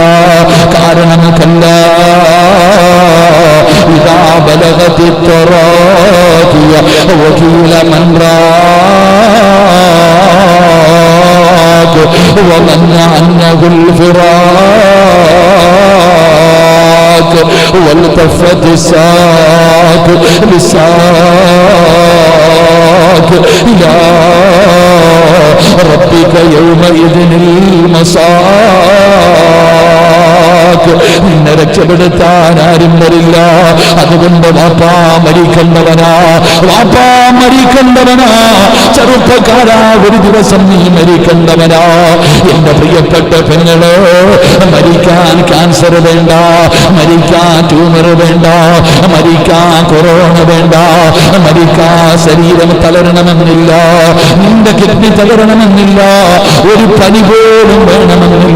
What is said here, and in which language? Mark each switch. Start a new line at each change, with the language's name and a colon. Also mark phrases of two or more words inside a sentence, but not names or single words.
Arabic: കാരണം كلا إذا بلغت التراقي وقيل من راق وظن أنه الفراق والتفت الساق للساق إلى ربك يومئذ المساق.
Malayalam: നിന്നെ രക്ഷപ്പെടുത്താൻ ആരും വരില്ല. അതുകൊണ്ട് വാപ്പാ മരിക്കണ്ടവനാ, വാപ്പാ മരിക്കണ്ടവനാ. ചെറുപ്പക്കാരാ, ഒരു ദിവസം നീ മരിക്കണ്ടവനാ. എന്റെ പ്രിയപ്പെട്ട പെങ്ങള്, മരിക്കാൻ ക്യാൻസർ വേണ്ട, മരിക്കാൻ ട്യൂമർ വേണ്ട, മരിക്കാൻ കൊറോണ വേണ്ട, മരിക്കാൻ ശരീരം തളരണമെന്നില്ല, നിന്റെ കിഡ്നി തളരണമെന്നില്ല, ഒരു പനി പോലും വേണമെന്നില്ല.